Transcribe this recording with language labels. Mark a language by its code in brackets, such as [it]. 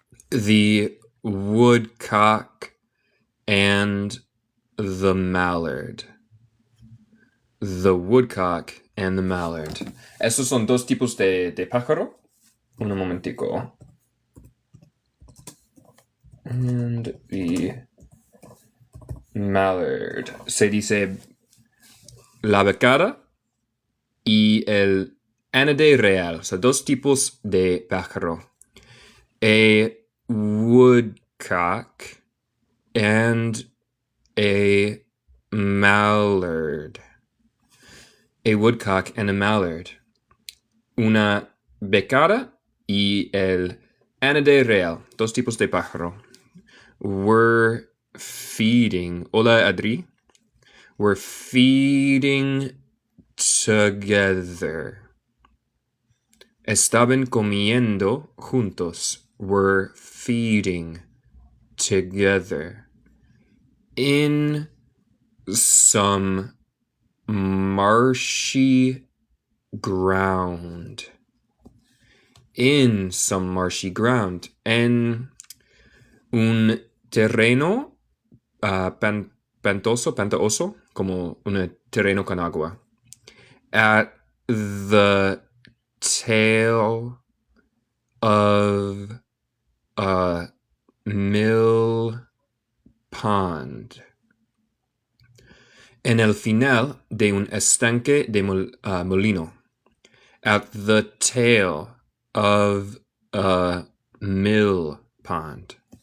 [en] The woodcock and the mallard. The woodcock and the mallard. [es] Esos son dos tipos de pájaro. Un momentico. [en] And the mallard. [es] Se dice la becada y el ánade real. O sea, dos tipos de pájaro. [en] A woodcock and a mallard. A woodcock and a mallard. [es] Una becada y el ánade real. Dos tipos de pájaro. [en] We're feeding. [es] Hola, [en] Adri. We're feeding together. [es] Estaban comiendo juntos. [en] We're feeding together. In some marshy ground. In some marshy ground. [es] En un terreno pantaoso, como un terreno con agua. [en] At the tail of a mill pond. [es] En el final de un estanque de molino. [en] At the tail of a mill pond.